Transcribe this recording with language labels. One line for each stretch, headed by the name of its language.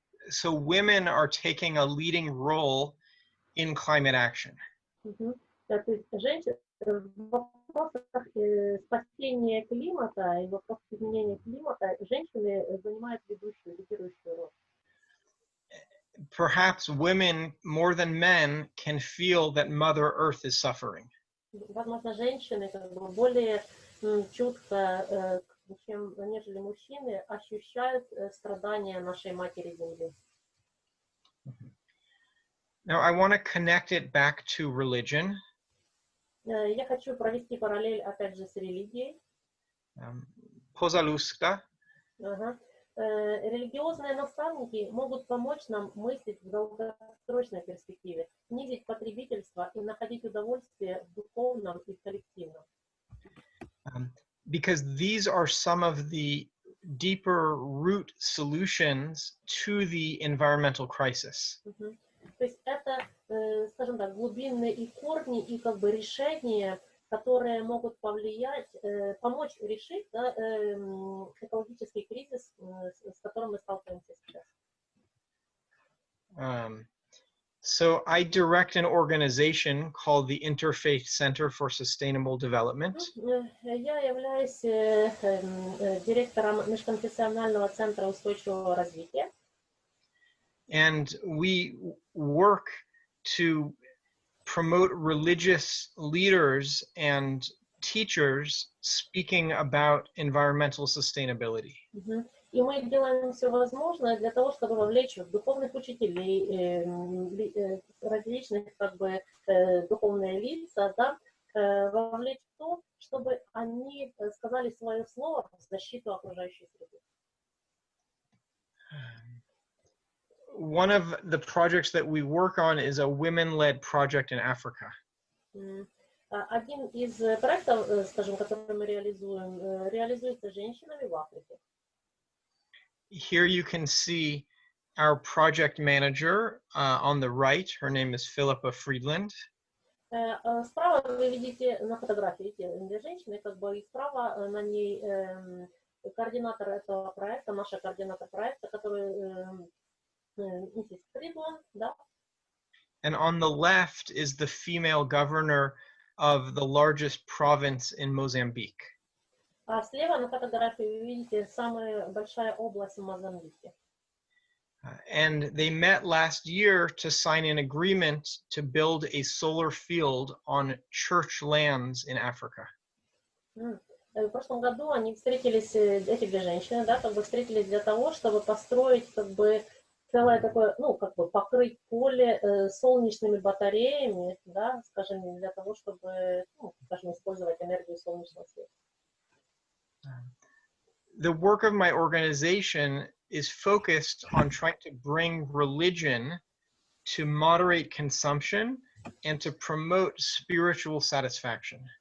English: So women are taking a leading role in climate action.
Russian: То есть женщины в вопросах спасения климата и в вопросах изменения климата женщины занимают лидирующую роль.
English: Perhaps women more than men can feel that Mother Earth is suffering.
Russian: Возможно, женщины как бы более чутко, нежели мужчины, ощущают страдания нашей Матери Земли.
English: Now, I want to connect it back to religion.
Russian: Я хочу провести параллель, опять же, с религией. Pozaluska. Религиозные наставники могут помочь нам мыслить в долгосрочной перспективе, снизить потребительство и находить удовольствие в духовном и коллективном.
English: because these are some of the deeper root solutions to the environmental crisis.
Russian: То есть это, скажем так, глубинные и корни, и как бы решения, которые могут повлиять, помочь решить, да, экологический кризис, с которым мы сталкиваемся сейчас.
English: So I direct an organization called the Interfaith Center for Sustainable Development.
Russian: Я являюсь директором межконфессионального центра устойчивого развития.
English: And we work to promote religious leaders and teachers speaking about environmental sustainability.
Russian: И мы делаем все возможное для того, чтобы вовлечь духовных учителей, различных как бы духовные лица, да, вовлечь в то, чтобы они сказали свое слово в защиту окружающей среды.
English: One of the projects that we work on is a women-led project in Africa.
Russian: Один из проектов, скажем, который мы реализуем, реализуется женщинами в Африке.
English: Here you can see our project manager on the right. Her name is Philippa Friedland.
Russian: Справа вы видите на фотографии две женщины, как бы и справа на ней координатор этого проекта, наша координатор проекта, который миссис Фридланд, да.
English: And on the left is the female governor of the largest province in Mozambique.
Russian: А слева на фотографии вы видите самая большая область в Мозамбике.
English: And they met last year to sign an agreement to build a solar field on church lands in Africa.
Russian: В прошлом году они встретились, эти две женщины, да, как бы встретились для того, чтобы построить, как бы, целое такое, ну, как бы покрыть поле солнечными батареями, да, скажем, для того, чтобы, ну, скажем, использовать энергию солнечного света.
English: The work of my organization is focused on trying to bring religion to moderate consumption and to promote spiritual satisfaction.